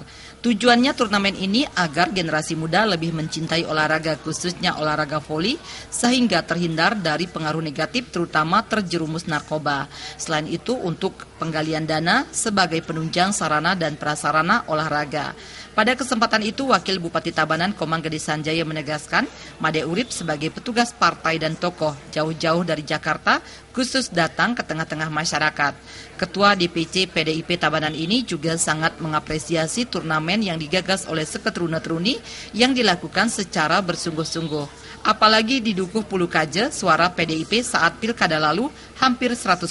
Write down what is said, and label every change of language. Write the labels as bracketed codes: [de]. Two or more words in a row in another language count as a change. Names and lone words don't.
[id] Tujuannya turnamen ini agar generasi muda lebih mencintai olahraga khususnya olahraga voli sehingga terhindar dari pengaruh negatif terutama terjerumus narkoba. Selain itu untuk penggalian dana sebagai penunjang sarana dan prasarana olahraga. Pada kesempatan itu, Wakil Bupati Tabanan Komang Gede Sanjaya menegaskan, Made Urip sebagai petugas partai dan tokoh jauh-jauh dari Jakarta khusus datang ke tengah-tengah masyarakat. Ketua DPC PDIP Tabanan ini juga sangat mengapresiasi turnamen yang digagas oleh seketruna-teruni yang dilakukan secara bersungguh-sungguh. Apalagi di Dukuh Pulukaje, suara PDIP saat pilkada lalu hampir 100%.